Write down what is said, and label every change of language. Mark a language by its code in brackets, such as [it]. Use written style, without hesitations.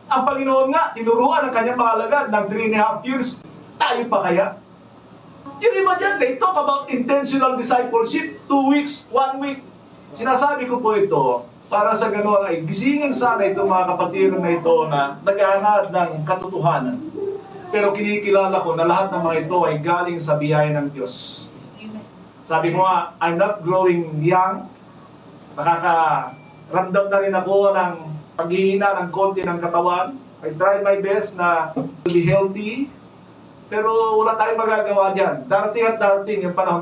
[tl] Ang Panginoon nga, tinuruan ang kanyang mga alagad ng 3.5 years. Tayo pa kaya? Yung iba dyan, [en] they talk about intentional discipleship, 2 weeks, 1 week. [tl] Sinasabi ko po ito, para sa gano'n ay gisingin sana itong mga kapatid na ito na naghahanap ng katotohanan. Pero kinikilala ko na lahat ng mga ito ay galing sa biyaya ng Diyos. Amen. Sabi ko nga, [en] I'm not growing young. [tl] Nakakaramdam na rin ako ng paghihina ng konti ng katawan. [en] I try my best na to be healthy. [tl] Pero wala tayong magagawa dyan. Darating at darating yung panahon.